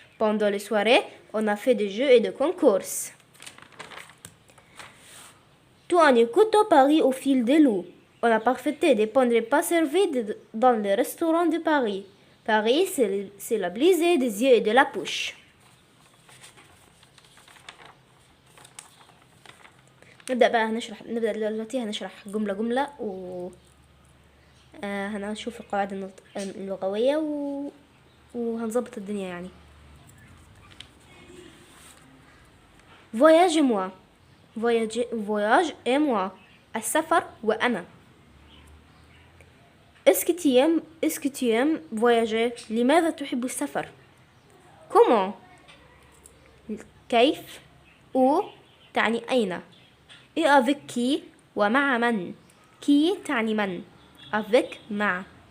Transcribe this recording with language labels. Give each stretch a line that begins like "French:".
French: Pendant les soirées, on a fait des jeux et des concours. Tout en écoutant Paris au fil de l'eau. On a parfait des bons repas servis dans les restaurants de Paris. Paris, c'est la blisée des yeux et de la bouche.
Arabic: نبدأ دلوقتي هنشرح جملة جملة هنشوف القواعد اللغوية وهنظبط الدنيا يعني.
French: Voyage-moi. Voyage et moi.
Arabic: السفر وأنا.
French: Est-ce que tu aimes voyager?
Arabic: لماذا تحب السفر؟
French: Comment?
Arabic: كيف؟
French: Où
Arabic: تعني أين؟
French: et avec qui
Arabic: ومع من؟
French: qui
Arabic: تعني من؟
French: avec
Arabic: مع.